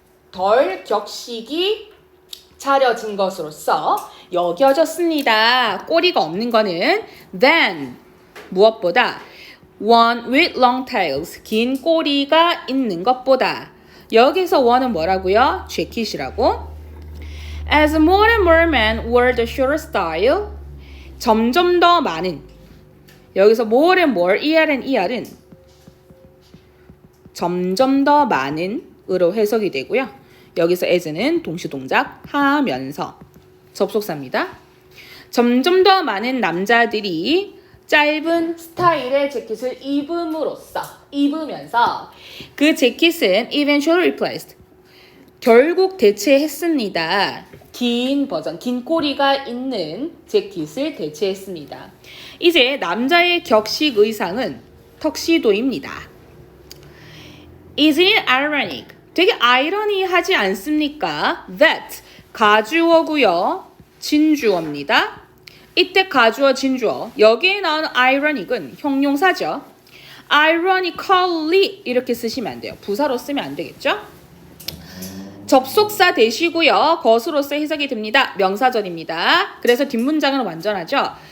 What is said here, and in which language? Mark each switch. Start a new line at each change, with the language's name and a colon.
Korean: 덜 격식이 차려진 것으로서 여겨졌습니다. 꼬리가 없는 거는 than 무엇보다
English: one with long tails
Korean: 긴 꼬리가 있는 것보다 여기서 one은 뭐라고요? 재킷이라고.
English: As more and more men wore the shorter style
Korean: 점점 더 많은 여기서
English: more and more ER
Korean: 은 점점 더 많은 으로 해석이 되고요. 여기서 as는 동시동작 하면서 접속사입니다. 점점 더 많은 남자들이 짧은 스타일의 재킷을 입으면서 그 재킷은
English: eventually replaced
Korean: 결국 대체했습니다. 긴 버전, 긴 꼬리가 있는 재킷을 대체했습니다. 이제 남자의 격식 의상은 턱시도입니다.
English: Isn't it ironic?
Korean: 되게 아이러니하지 않습니까?
English: That
Korean: 가주어고요. 진주어입니다. 이때 가주어, 진주어. 여기에 나오는 ironic은 형용사죠. ironically 이렇게 쓰시면 안 돼요. 부사로 쓰면 안 되겠죠? 접속사 대시고요. 것으로서 해석이 됩니다. 명사절입니다. 그래서 뒷문장은 완전하죠.